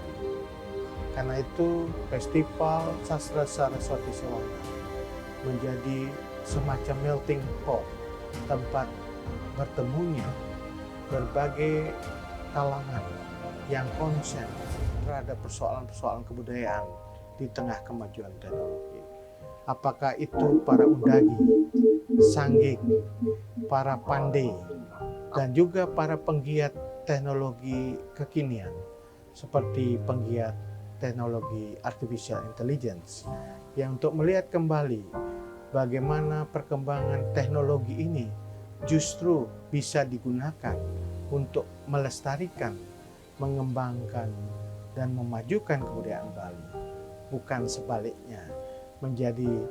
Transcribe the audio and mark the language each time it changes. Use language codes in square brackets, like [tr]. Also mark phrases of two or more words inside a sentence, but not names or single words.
[id] Karena itu Festival Sastra Saraswati Sewana menjadi semacam [en] melting pot, [id] tempat bertemunya berbagai kalangan yang konsen terhadap persoalan-persoalan kebudayaan di tengah kemajuan teknologi. Apakah itu para undagi, sangging, para pandai, dan juga para penggiat teknologi kekinian seperti penggiat teknologi [en] artificial intelligence [id] yang untuk melihat kembali bagaimana perkembangan teknologi ini justru bisa digunakan untuk melestarikan, mengembangkan, dan memajukan kebudayaan Bali, bukan sebaliknya menjadi